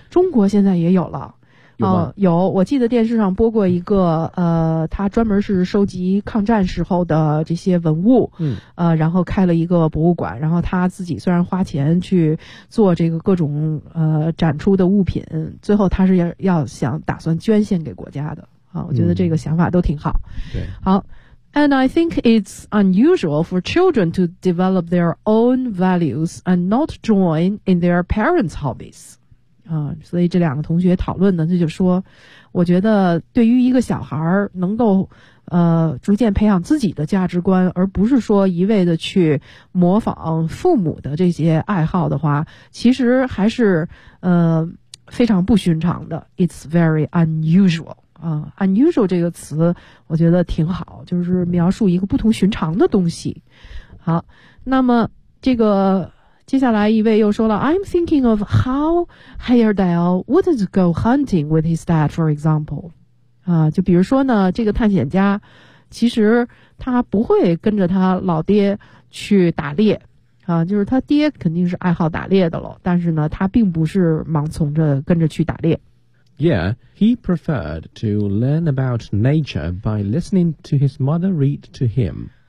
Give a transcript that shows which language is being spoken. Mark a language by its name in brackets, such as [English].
[Chinese] 中国现在也有了，有，我记得电视上播过一个，他专门是收集抗战时候的这些文物，嗯，然后开了一个博物馆，然后他自己虽然花钱去做这个各种展出的物品，最后他是要想打算捐献给国家的，啊，我觉得这个想法都挺好。对， [English] 好 ，and I think it's unusual for children to develop their own values and not join in their parents' hobbies. [Chinese] 所以这两个同学讨论的，就说，我觉得对于一个小孩能够逐渐培养自己的价值观，而不是说一味的去模仿父母的这些爱好的话，其实还是非常不寻常的。 [English] It's very unusual. [Chinese] Unusual 这个词我觉得挺好，就是描述一个不同寻常的东西。好，那么这个接下来一位又说了， [English] I'm thinking of how Heyerdahl wouldn't go hunting with his dad, for example. [Chinese] 就比如说呢，这个探险家其实他不会跟着他老爹去打猎就是他爹肯定是爱好打猎的了，但是呢他并不是盲从着跟着去打猎。 [English] Yeah, he preferred to learn about nature by listening to his mother read to him.